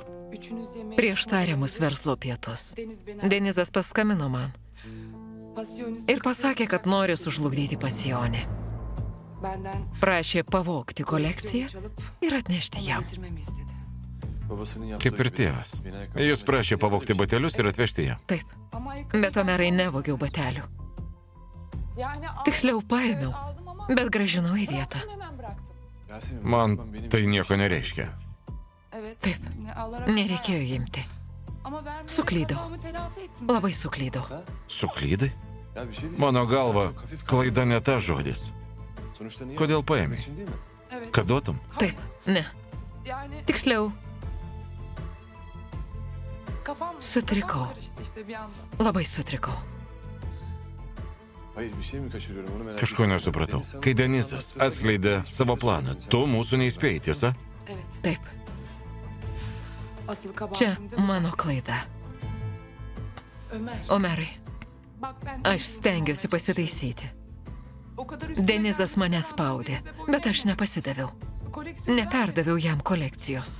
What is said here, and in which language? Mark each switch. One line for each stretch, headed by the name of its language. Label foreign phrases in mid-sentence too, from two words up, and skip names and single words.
Turkish: Üçünüz yemeğe
Lithuanian: Prieš tariamus verslo pietus.
Turkish: Deniz beni
Lithuanian: Denizas paskambino man
Turkish: Pasiyonist
Lithuanian: ir pasakė, kad nori sužlugdyti pasijonį.
Turkish: benden
Lithuanian: Prašė pavogti kolekciją
Turkish: çalıp
Lithuanian: ir atnešti
Turkish: onu
Lithuanian: jam.
Turkish: getirmemi istedi. Babasının yaptığı
Lithuanian: Kaip ir
Turkish: gibi
Lithuanian: tėvas.
Turkish: beni ayakkabı-
Lithuanian: Jis prašė pavogti batelius ir atvežti ją. Taip,
Turkish: Ama ayakkabı-
Lithuanian: bet Omerai nevogiau batelių.
Turkish: Yani aldım,
Lithuanian: Tiksliau paėmiau,
Turkish: aldım ama
Lithuanian: bet gražinau į vietą.
Turkish: bıraktım, hemen bıraktım. Yasemin,
Lithuanian: Man
Turkish: benim
Lithuanian: tai
Turkish: için
Lithuanian: nieko
Turkish: şey
Lithuanian: nereiškia.
Turkish: Evet.
Lithuanian: Taip.
Turkish: Ne alarak
Lithuanian: Nereikėjo imti.
Turkish: Ama vermeyerek
Lithuanian: Suklydau.
Turkish: hatamı telafi ettim.
Lithuanian: Labai suklydau. Suklydai?
Turkish: Ya bir şey diyeceğim.
Lithuanian: Mano galva,
Turkish: Çok hafif kaldı.
Lithuanian: klaida ne ta žodis.
Turkish: Sonuçta niye?
Lithuanian: Kodėl paėmei?
Turkish: Benim için değil mi? Evet.
Lithuanian: Kad duotum? Taip, ne.
Turkish: Yani
Lithuanian: Tiksliau,
Turkish: kafam
Lithuanian: Sutrikau.
Turkish: karıştı işte bir anda.
Lithuanian: labai sutrikau.
Turkish: Hayır bir şey mi kaçırıyorum onu merak
Lithuanian: Kažko nesupratau. Kai Denizas atskleidė savo planą, tu mūsų neįspėjai, tiesa?
Turkish: Evet.
Lithuanian: Taip,
Turkish: Asıl
Lithuanian: čia
Turkish: kabahatim değil mi?
Lithuanian: mano klaida.
Turkish: Ömer.
Lithuanian: Omerai,
Turkish: Bak ben...
Lithuanian: aš stengiuosi pasitaisyti.
Turkish: O kadar üstüne
Lithuanian: Denizas
Turkish: geldim,
Lithuanian: mane
Turkish: ben
Lithuanian: spaudė,
Turkish: size boyun
Lithuanian: bet aš
Turkish: eğmedim.
Lithuanian: nepasidaviau.
Turkish: Koleksiyon
Lithuanian: Neperdaviau jam kolekcijos.